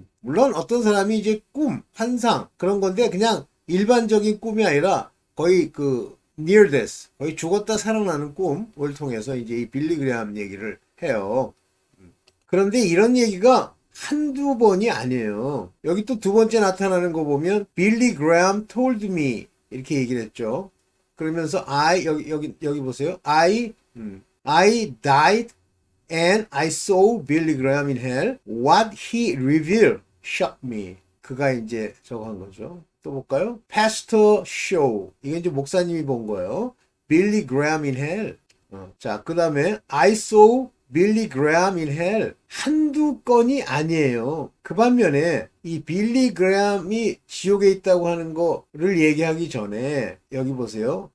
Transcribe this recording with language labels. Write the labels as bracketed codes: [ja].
[ko] 물론 어떤 사람이 이제 꿈, 환상 그런 건데 그냥 일반적인 꿈이 아니라 거의 그 [en] near death [ko] 거의 죽었다 살아나는 꿈을 통해서 이제 이 빌리 그레엄 얘기를 해요. 그런데 이런 얘기가 한두 번이 아니에요. 여기 또 두 번째 나타나는 거 보면 빌리 그레엄 [en] told me [ko] 이렇게 얘기를 했죠. 그러면서 여기 보세요. [en] I died and I saw Billy Graham in hell. What he revealed shocked me. [ko] 그가 이제 저거 한 거죠. 또 볼까요? Pastor Show. 이게 이제 목사님이 본 거예요. [en] Billy Graham in hell. [ko] 자, 그 다음에 [en] I saw [ko] 빌리 그레엄 [en] 인 헬 [ko] 한두 건이 아니에요. 그 반면에 이 빌리 그레엄이 지옥에 있다고 하는 거를 얘기하기 전에 여기 보세요.